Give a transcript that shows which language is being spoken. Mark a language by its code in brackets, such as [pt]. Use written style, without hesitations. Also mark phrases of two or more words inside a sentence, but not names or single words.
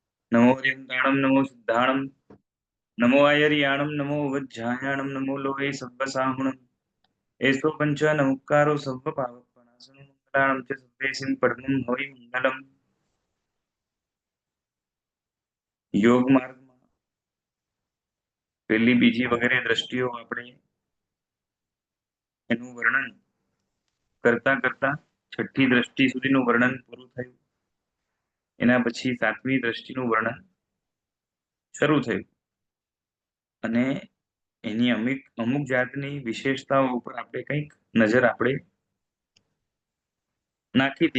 [pra] नमो हरिन्दाणं नमो सिद्धाणं नमो आयर्याणं नमो वज्झायाणं नमो लोहे सव्वसाहुणम् एषो पंच नमुक्कारो सव्वपावकनाशनं मंगलाणं च सव्वेसिं परमं हवै मंगलम् [gu] योग मार्गમાં પહેલી બીજી વગેરે દ્રષ્ટિઓ આપણે એનું વર્ણન કરતા કરતા છઠ્ઠી દ્રષ્ટિ સુધીનું વર્ણન પૂરું થયું. એના પછી સાતમી દ્રષ્ટિનું વર્ણન શરૂ થયું અને એની અમુક જાતની વિશેષતાઓ ઉપર આપણે કંઈક નજર આપણે નાખી હતી.